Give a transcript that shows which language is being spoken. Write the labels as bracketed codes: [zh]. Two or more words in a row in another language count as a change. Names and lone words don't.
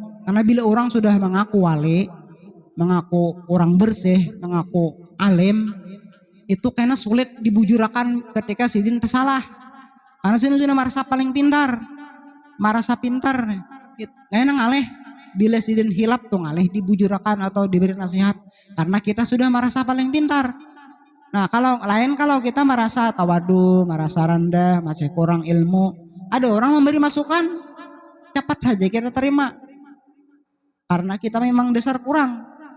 [id] Karena bila orang sudah mengaku wale, mengaku orang bersih, mengaku alim, itu kayaknya sulit dibujurakan ketika sidin tersalah. Karena sidin sudah merasa paling pintar, merasa pintar. [bjn] Kayaknya ngaleh bila sidin hilap tuh ngaleh dibujurakan atau diberi nasihat. [id] Karena kita sudah merasa paling pintar. Nah kalau kita merasa tawadu, merasa rendah, masih kurang ilmu, ada orang memberi masukan, cepat aja kita terima. Karena kita memang dasar kurang.